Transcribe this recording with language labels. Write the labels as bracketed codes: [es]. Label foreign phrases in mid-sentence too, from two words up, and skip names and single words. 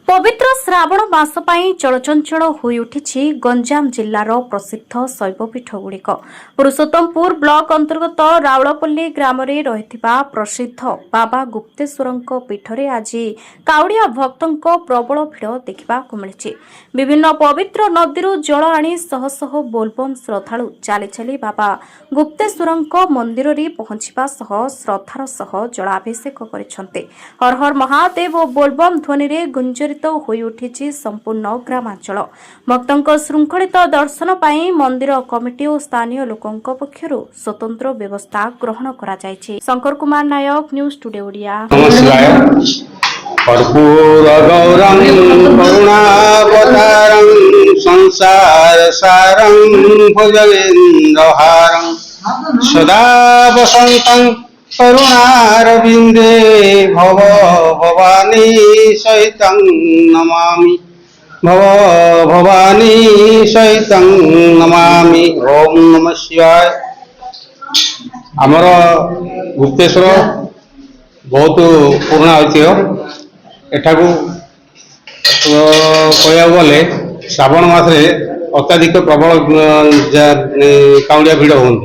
[or] ପବିତ୍ର ଶ୍ରାବଣ ମାସ ପାଇଁ ଚଳଚଞ୍ଚଳ ହୋଇ ଉଠିଛି ଗଞ୍ଜାମ ଜିଲ୍ଲାର ପ୍ରସିଦ୍ଧ ଶୈବପୀଠଗୁଡ଼ିକ ପୁରୁଷୋତ୍ତମପୁର ବ୍ଲକ ଅନ୍ତର୍ଗତ ରାଉଳପଲ୍ଲୀ ଗ୍ରାମ ରେ ରହିଥିବା ପ୍ରସିଦ୍ଧ ବାବା ଗୁପ୍ତେଶ୍ୱରଙ୍କ ପୀଠରେ ଆଜି କାଉଡ଼ିଆ ଭକ୍ତଙ୍କ ପ୍ରବଳ ଭିଡ଼ ଦେଖିବାକୁ ମିଳିଛି। ବିଭିନ୍ନ ପବିତ୍ର ନଦୀରୁ ଜଳ ଆଣି ଶହ ଶହ ବୋଲବମ ଶ୍ରଦ୍ଧାଳୁ ଚାଲି ଚାଲି ବାବା ଗୁପ୍ତେଶ୍ୱରଙ୍କ ମନ୍ଦିର ରେ ପହଞ୍ଚିବା ସହ ଶ୍ରଦ୍ଧାର ସହ ଜଳାଭିଷେକ କରିସନ୍ତେ। ହର ହର ମହାଦେବ ଓ ବୋଲବମ ଧ୍ୱନି ରେ ଗୁଞ୍ଜରିତ ହୋଇ ଉଠିଛି ସମ୍ପୂର୍ଣ୍ଣ ଗ୍ରାମାଞ୍ଚଳ। ଭକ୍ତଙ୍କ ଶୃଙ୍ଖଳିତ ଦର୍ଶନ ପାଇଁ ମନ୍ଦିର କମିଟି ଓ ସ୍ଥାନୀୟ ଲୋକଙ୍କ ପକ୍ଷରୁ ସ୍ୱତନ୍ତ୍ର ବ୍ୟବସ୍ଥା ଗ୍ରହଣ କରା ଯାଉଛି। शंकर कुमार नायक, न्यूज टुडे ओडिया। नमस्कार। [sa] कर्पूर गौरं करुणावतारं संसार सारं भुजगेन्द्रहारं सदा वसन्तं करुणारविन्दे भव भवानी सहितं नमामि भव भवानी सहितं नमामि। ओम नमः शिवाय। [or] ଆମର ଗୁପ୍ତେଶ୍ୱର ବହୁତ ପୁରୁଣା ଐତିହ୍ୟ। ଏଠାକୁ କହିଲେ ଗଲେ ଶ୍ରାବଣ ମାସରେ ଅତ୍ୟଧିକ ପ୍ରବଳ କାଉଡ଼ିଆ ଭିଡ଼ ହୁଏ।